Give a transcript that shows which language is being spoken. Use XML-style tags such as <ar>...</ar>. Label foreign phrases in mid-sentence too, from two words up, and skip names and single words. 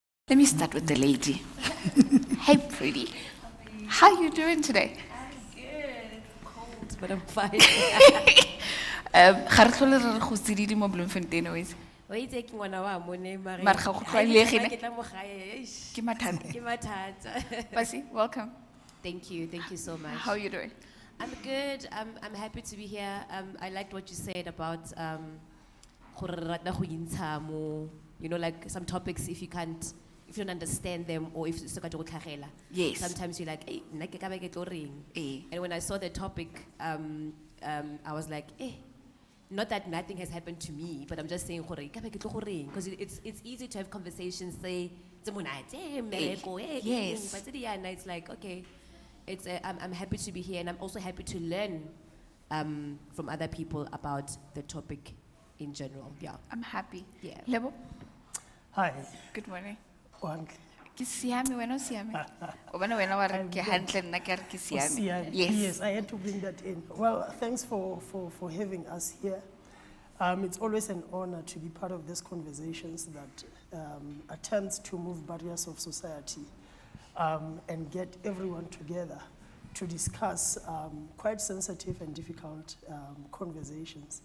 <en>Let me start with the lady. Hey, pretty. How are you doing today? I'm good. It's cold, but I'm fine.</en> <tn>Ga re tlhole re re go tsididi mo Bloemfontein always. Wa itse ke ngwana wa mone mare. Mare ga go Ha e le tlwaelegile. ke tla mo gae, eish, Ke mathata. ke mathata.</tn> <en>Basi, welcome. Thank you so much. How are you doing? I'm good. I'm happy to be here. I liked what you said about</en> <tn>gore re rata go intsha mo,</tn> <en>you know, like some topics if you don't understand them or if it's</en> <tn>go tlhagela.</tn> <en>Yes. Sometimes you're like,</en> <tn>hey, nna ke ka ba ke tlo reng. Eh.</tn> <en>And when I saw the topic, I was like, not that nothing has happened to me, but I'm just saying, because it's easy to have conversations, say, Yes. but it's like, okay, I'm happy to be here, and I'm also happy to learn from other people about the topic in general. Yeah. I'm happy. Yeah. Lebo, Hi. good morning. One.</en> <tn>Ke siame, wena o siame? O bona wena wa re ke hantle nna ke re ke siame.</tn> <en>Yes, I had to bring that in. Well, thanks for having us here. It's always an honor to be part of these conversations that attempts to move barriers of society and get everyone together to discuss quite sensitive and difficult conversations.</en>